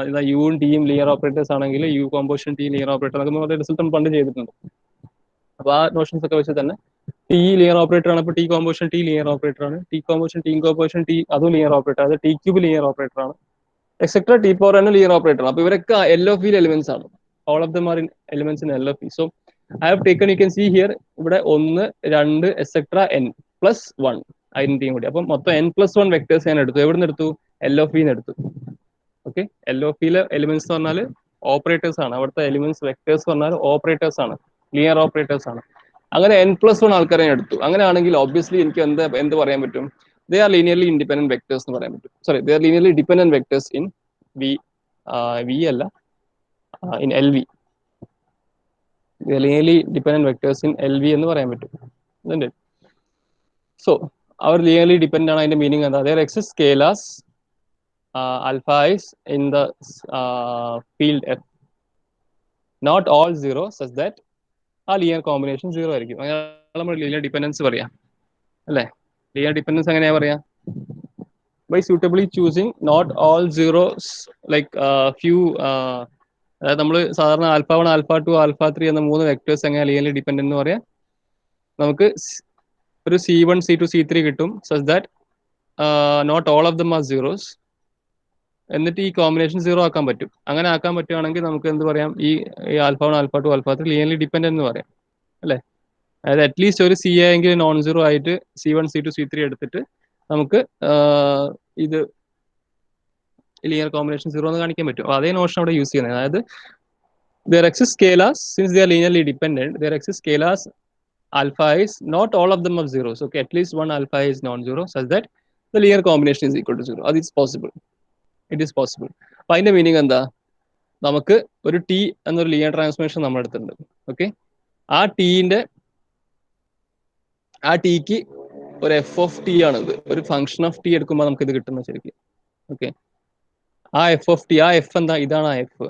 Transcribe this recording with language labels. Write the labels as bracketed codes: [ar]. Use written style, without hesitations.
[ml] യുവും ടിയും linear operators ആണെങ്കിൽ U composition T linear operator എന്നൊക്കെ റിസൾട്ട് പണ്ട് ചെയ്തിട്ടുണ്ട്. അപ്പൊ ആ നോഷൻസ് ഒക്കെ വെച്ച് തന്നെ ടി ലീനിയർ ഓപ്പറേറ്റർ ആണ്. അപ്പൊ T composition T linear operator ആണ്. T composition T composition T അതും ലീനിയർ ഓപ്പറേറ്റർ. അത് ടി ക്യൂബ് ലീനിയർ ഓപ്പറേറ്റർ ആണ്. Etcetera T power N linear operator. അപ്പൊ ഇവരൊക്കെ എൽ ഓഫ് വിയിൽ എലിമെന്റ്സ് ആണ്. [en] All of them are in elements in L of V. So I have taken, you can see here, ഇവിടെ 1, 2 etc. [ml] n plus 1 ഐഡന്റിറ്റിയും കൂടി. അപ്പം മൊത്തം n+1 vectors ഞാൻ എടുത്തു. എവിടെ നിന്ന് എടുത്തു? എൽ ഓഫ് വിന്ന് എടുത്തു. ഓക്കെ, എൽ ഓഫ് വിയിലെ എലിമെന്റ്സ് എന്ന് പറഞ്ഞാൽ ഓപ്പറേറ്റേഴ്സ് ആണ്. അവിടുത്തെ എലിമെന്റ്സ് വെക്ടേഴ്സ് പറഞ്ഞാൽ ഓപ്പറേറ്റേഴ്സ് ആണ്, ലീനിയർ ഓപ്പറേറ്റേഴ്സ് ആണ്. അങ്ങനെ n+1 ആൾക്കാരെ ഞാൻ എടുത്തു. അങ്ങനെയാണെങ്കിൽ ഒബ്വിയസ്ലി എനിക്ക് എന്ത് പറയാൻ പറ്റും? [en] they are linearly independent vectors [ml] എന്ന് പറയാൻ പറ്റും. [en] Sorry, they are linearly dependent vectors in V അല്ല, in L V. linearly dependent vectors in LV [ml] എന്ന് പറയാൻ പറ്റും. [en] isn't it? So our linearly dependent [ml] ആണ് അതിന്റെ മീനിങ് എന്താ? [en] there exists scalars alpha is in the field F, not all 0 such that ആ linear combination 0 ആയിരിക്കും. [ml] അങ്ങനെ നമ്മൾ linear dependence പറയാം അല്ലേ? linear dependence എങ്ങനെയാ പറയാ? [en] by suitably choosing not all zeros, like few [ml] അതായത് നമ്മൾ സാധാരണ ആൽഫ 1, ആൽഫ 2, ആൽഫ 3 എന്ന 3 വെക്ടേഴ്സ് എങ്ങനെ ലീനിയർലി ഡിപെൻഡന്റ് എന്ന് പറയാം? നമുക്ക് ഒരു [en] C1, C2, C3 കിട്ടും such that not all of them are zeros. [ml] എന്നിട്ട് ഈ കോമ്പിനേഷൻ 0 ആക്കാൻ പറ്റും. അങ്ങനെ ആക്കാൻ പറ്റുകയാണെങ്കിൽ നമുക്ക് എന്ത് പറയാം? ഈ alpha 1, alpha 2, alpha 3 linearly dependent എന്ന് പറയാം അല്ലേ? അതായത് അറ്റ്ലീസ്റ്റ് ഒരു C ആയെങ്കിൽ നോൺ സീറോ ആയിട്ട് C1, C2, C3 എടുത്തിട്ട് നമുക്ക് ഇത് ലീനിയർ കോമ്പിനേഷൻ 0 എന്ന് കാണിക്കാൻ പറ്റും. അപ്പോൾ അതേ നോഷൻ അവിടെ യൂസ് ചെയ്യുന്നത്. [en] അതായത് there exist scalars, since they are linearly dependent, there exist scalars alpha is not all of them of zeros. Okay, at least one alpha is non-zero such that the linear combination is equal to 0. That is possible. It is possible. [ml] അപ്പോൾ അതിന്റെ meaning എന്താ? നമുക്ക് ഒരു T എന്നൊരു linear transformation നമ്മൾ എടുത്തിട്ടുണ്ട്. Okay, ആ tick ഒരു എഫ് ഓഫ് ടി ആണിത്. ഒരു ഫംഗ്ഷൻ ഓഫ് ടി എടുക്കുമ്പോൾ നമുക്ക് ഇത് കിട്ടുന്ന ശരിക്കും. ഓക്കെ, ആ എഫ് ഓഫ് ടി, ആ എഫ് എന്താ? ഇതാണ് ആ എഫ്.